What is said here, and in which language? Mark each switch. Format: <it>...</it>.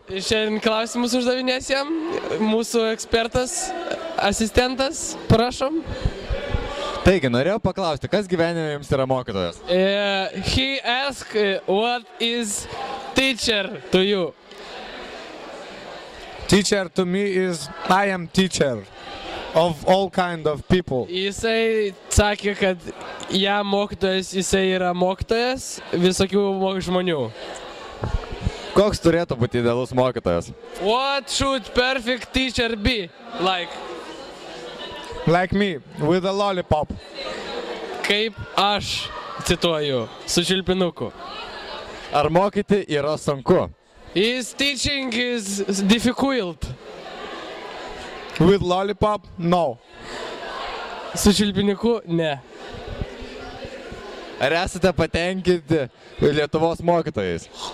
<lt>Šiandien klausimus uždavinės jam mūsų ekspertas, asistentas, prašom. Taigi, norėjau paklausti, kas gyvenime jums yra mokytojas?</lt> <en>He asked what is teacher to you? Teacher to me is, I am teacher of all kind of people.</en> <lt>Jisai sakė, kad jisai yra mokytojas visokių žmonių. Koks turėtų būti idealus mokytojas?</lt> <en>What should perfect teacher be like? Like me, with a lollipop.</en> <lt>Kaip aš, cituoju, su čiulpinuku. Ar mokyti yra sunku?</lt> <en>His teaching is difficult. With lollipop, no.</en> <lt>Su čiulpiniku, ne. Ar esate patenkinti Lietuvos mokytojais?</lt>